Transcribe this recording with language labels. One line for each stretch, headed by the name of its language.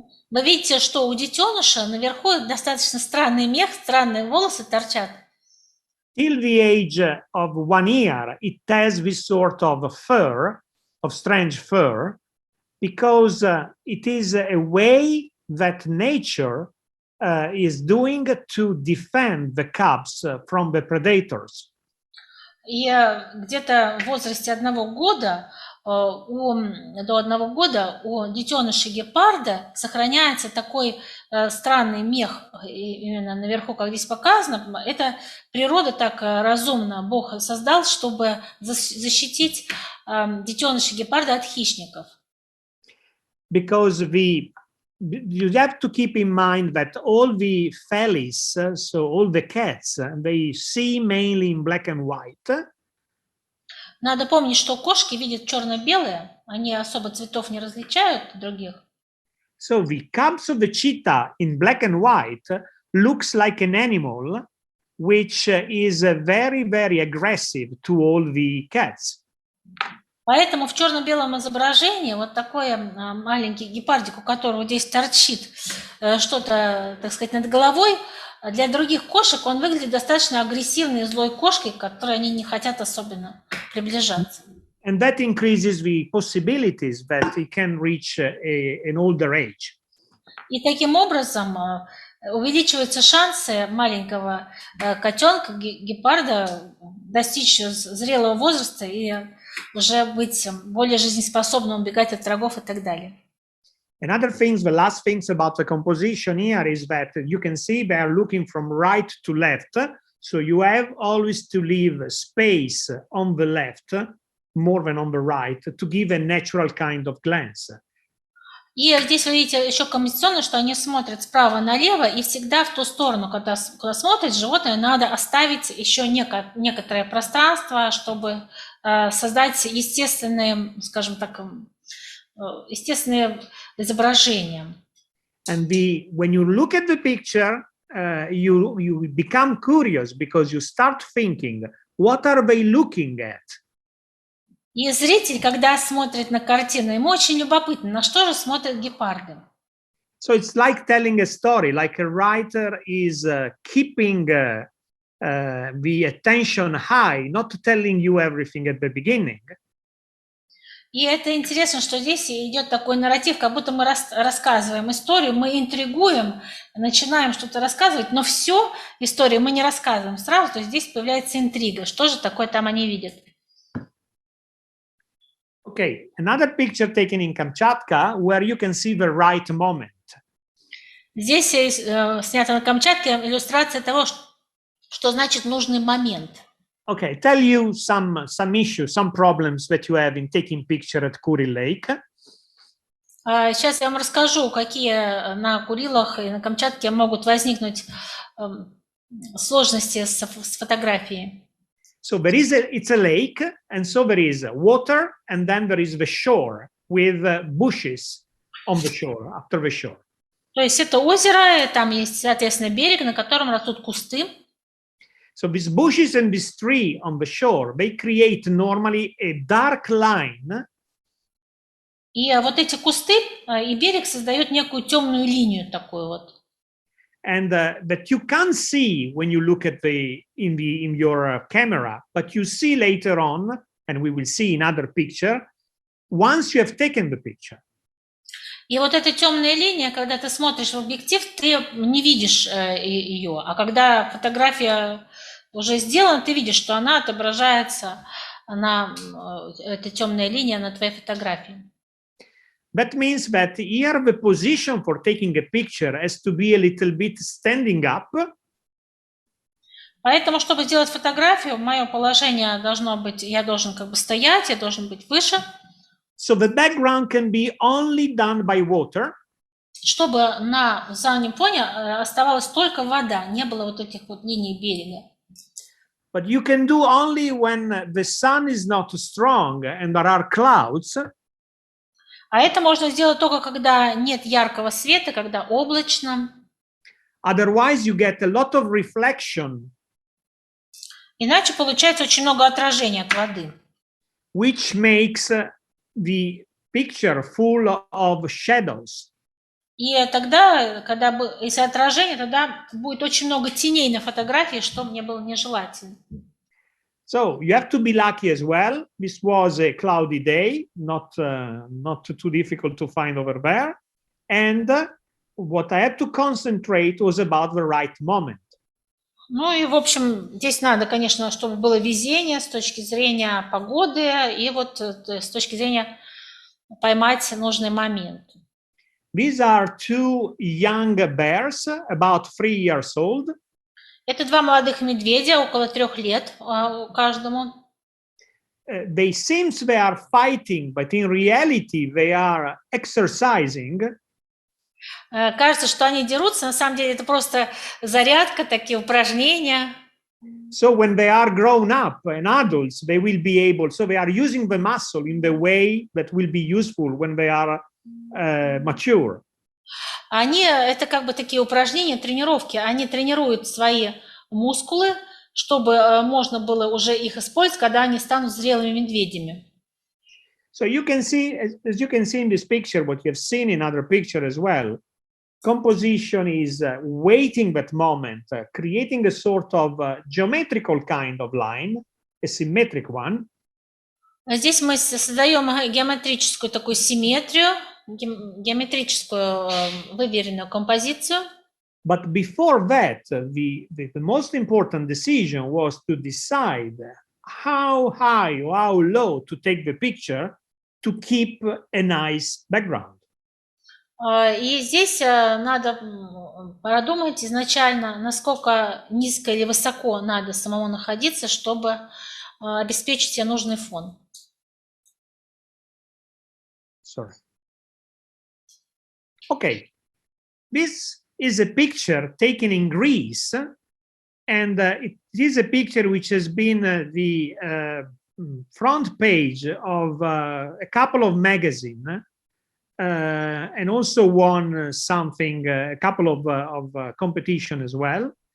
Russian: Вы видите, что у детеныша наверху достаточно странный мех, странные волосы торчат.
English: Till the age of 1 year, it has this sort of fur, of strange fur, because it is a way that nature is doing to defend the cubs from the predators.
Russian: И где-то в возрасте 1 года, до 1 года у детеныша гепарда сохраняется такой странный мех именно наверху, как здесь показано. Это природа так разумно Бог создал, чтобы защитить детеныша гепарда от хищников.
English: because you have to keep in mind that all the felis, so all the cats, they see mainly in black and white.
Russian: Надо помнить, что кошки видят черно-белое, они особо цветов не различают других.
English: So the cubs of the cheetah in black and white looks like an animal which is very, very aggressive to all the cats.
Russian: Поэтому в черно-белом изображении вот такой маленький гепардик, у которого здесь торчит что-то, так сказать, над головой, для других кошек он выглядит достаточно агрессивной и злой кошкой, к которой они не хотят особенно приближаться.
English: And that increases the possibilities that it can reach an older age.
Russian: И таким образом увеличиваются шансы маленького котенка, гепарда, достичь зрелого возраста и уже быть более жизнеспособным, убегать от врагов и так далее.
English: Another things, the last things about the composition here is that you can see they are looking from right to left. So you have always to leave space on the left more than on the right to give a natural kind of glance.
Russian: И здесь вы видите еще композиционно, что они смотрят справа налево, и всегда в ту сторону, куда смотрит животное, надо оставить еще некоторое пространство, чтобы создать естественные, скажем так, естественные изображения.
English: And when you look at the picture, you become curious because you start thinking, what are they looking at?
Russian: И зритель, когда смотрит на картину, ему очень любопытно, на что же смотрят гепарды.
English: So it's like telling a story, like a writer is keeping the attention high, not telling you everything at the beginning.
Russian: И это интересно, что здесь идет такой нарратив, как будто мы рассказываем историю, мы интригуем, начинаем что-то рассказывать, но все историю мы не рассказываем сразу, то есть здесь появляется интрига, что же такое там они видят.
English: Okay, another picture taken in Kamchatka where you can see the right moment.
Russian: Здесь снято на Камчатке иллюстрация того, что значит нужный момент.
English: Okay, tell you some issues, some problems that you have in taking picture at Kuri Lake.
Russian: Сейчас я вам расскажу, какие на Курилах и на Камчатке могут возникнуть сложности с фотографией.
English: So it's a lake, and so there is water, and then there is the shore with bushes on the shore, after the shore.
Russian: То есть это озеро, там есть, соответственно, берег, на котором растут кусты.
English: So these bushes and this tree on the shore, they create normally a dark line.
Russian: И вот эти кусты и берег создают некую темную линию такую вот.
English: And that you can't see when you look at in your camera, but you see later on, and we will see in other picture, once you have taken the picture.
Russian: И вот эта темная линия, когда ты смотришь в объектив, ты не видишь ее, а когда фотография уже сделана, ты видишь, что она отображается, эта темная линия на твоей фотографии.
English: That means that here the position for taking a picture has to be a little bit standing up.
Russian: Поэтому, чтобы сделать фотографию, мое положение должно быть, я должен как бы стоять, я должен быть выше.
English: So the background can be only done by water.
Russian: Чтобы на заднем фоне оставалась только вода, не было вот этих вот линий берега.
English: But you can do only when the sun is not strong and there are clouds.
Russian: А это можно сделать только когда нет яркого света, когда облачно.
English: Otherwise, you get a lot of reflection.
Russian: Иначе получается очень много отражения от воды.
English: Which makes the picture full of shadows.
Russian: И тогда, если отражение, тогда будет очень много теней на фотографии, что мне было нежелательно.
English: So you have to be lucky as well. This was a cloudy day, not too difficult to find over there. And what I had to concentrate was about the right moment.
Russian: Ну и, в общем, здесь надо, конечно, чтобы было везение с точки зрения погоды и вот с точки зрения поймать нужный момент.
English: These are two young bears, about 3 years old.
Russian: Это два молодых медведя, около 3 лет каждому.
English: they seem they are fighting, but in reality they are exercising.
Russian: Кажется, что они дерутся, на самом деле это просто зарядка, такие упражнения.
English: So when they are grown up and adults, they will be able, so they are using the muscle in the way that will be useful when they are mature.
Russian: Они, это как бы такие упражнения, тренировки, они тренируют свои мускулы, чтобы можно было уже их использовать, когда они станут зрелыми медведями.
English: So you can see, as you can see in this picture, what you have seen in other picture as well, composition is waiting that moment, creating a sort of geometrical kind of line, a symmetric one.
Russian: Здесь мы создаем геометрическую такую симметрию, геометрическую выверенную композицию.
English: But before that, the most important decision was to decide how high or how low to take the picture to keep a nice background.
Russian: И здесь надо продумать изначально, насколько низко или высоко надо самому находиться, чтобы обеспечить себе нужный фон.
English: Sorry. Okay, this is a picture taken in Greece, and it is a picture which has been the front page of a couple of magazines, and also won something, a couple of competition as well.